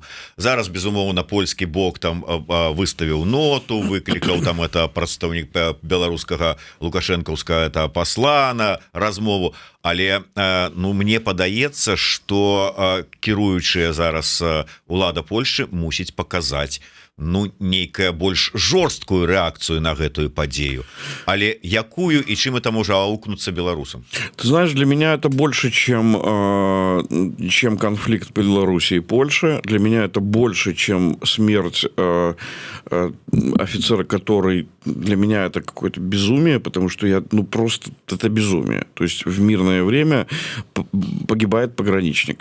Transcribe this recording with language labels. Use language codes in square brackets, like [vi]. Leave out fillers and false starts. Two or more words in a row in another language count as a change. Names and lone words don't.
[be] Зараз безумоўна польскі бок там выставіў ноту, выклікаў там это прадстаўнік беларускага лукашэнкаўскага это пасла на размову. але ну мне падаецца что кіруючая зараз улада Польши мусіць паказаць ну нейкая больш жорсткую рэакцыю на гэтую падзею, але якую і чым это можа аукнуцца беларусам? [ru] Ты знаешь, для меня это больше, чем конфликт Беларуси и Польши. Для меня это больше, чем смерть офицера, который для меня это какое-то безумие, потому что просто это безумие. То есть в мирное время погибает пограничник.